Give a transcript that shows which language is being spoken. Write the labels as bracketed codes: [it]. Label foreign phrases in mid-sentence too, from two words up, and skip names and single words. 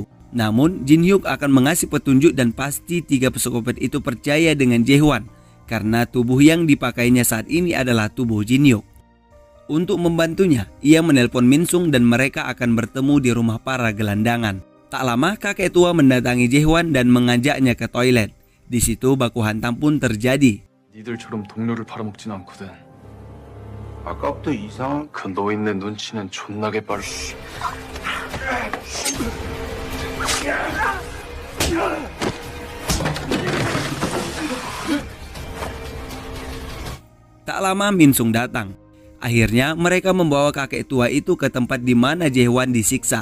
[id] Namun Jin Hyuk akan mengasih petunjuk dan pasti 3 psikopat itu percaya dengan Jae-hwan. karena tubuh yang dipakainya saat ini adalah tubuh Jin Hyuk. Untuk membantunya, ia menelpon Min Sung dan mereka akan bertemu di rumah para gelandangan. Tak lama kakek tua mendatangi Jae-hwan dan mengajaknya ke toilet. Di situ baku hantam pun terjadi. [ko] 니들처럼 동료를 팔아먹진 않거든. 아까부터 이상한 그 노인네 눈치는 존나게 빠르. [id] Tak lama Min Sung datang. Akhirnya mereka membawa kakek tua itu ke tempat di mana Jae-hwan disiksa.